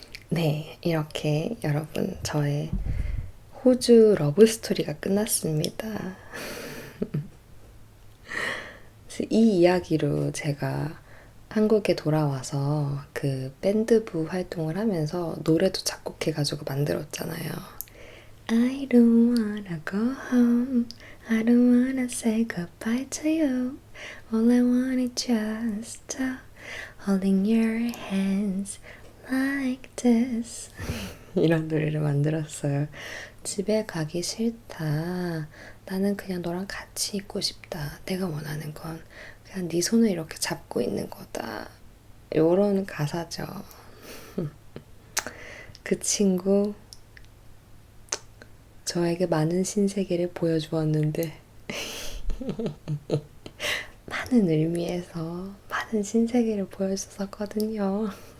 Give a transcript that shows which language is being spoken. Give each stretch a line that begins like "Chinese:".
Korean: 네, 이렇게 여러분 저의 호주 러브 스토리가 끝났습니다. 이 이야기로 제가 한국에 돌아와서 그 밴드부 활동을 하면서 노래도 작곡해가지고 만들었잖아요.
English: I don't wanna go home. I don't wanna say goodbye to you. All I want is just holding your hands like this.
Korean: 이런 노래를 만들었어요. 집에 가기 싫다. 나는 그냥 너랑 같이 있고 싶다. 내가 원하는 건 그냥 네 손을 이렇게 잡고 있는 거다. 요런 가사죠. 그 친구 저에게 많은 신세계를 보여주었는데 많은 의미에서 많은 신세계를 보여줬었거든요.